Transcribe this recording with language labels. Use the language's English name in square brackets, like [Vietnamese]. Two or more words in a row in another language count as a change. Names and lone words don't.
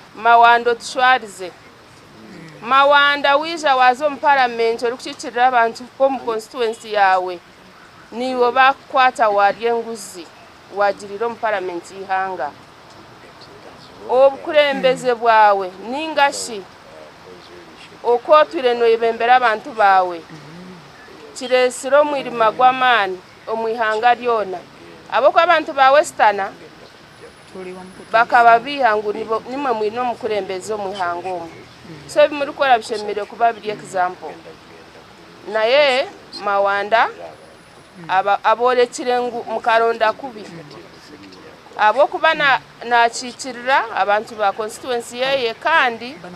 [Nyankole] mawando tushwarize mawanda wiija waaza mu parliament oli kukiikirira abantu mu constituency yawe niwe bakukwata waarya enguzi waagirira mu parliament y'ihanga obukulembeze bwawe ningashi okootwire noyebembera abantu baawe kireesire omwirima gw'amaani omu ihanga lyona ab'okuba abantu ba westana bakaba biiha ngu nimwe mwine omukulembeze omu ihanga omu so ebimuri kukora bishemereire kuba biri example naye mawanda aboolekire ngu mukaronda kubi ab'okuba nakiikirira abantu ba constituency yeye kandi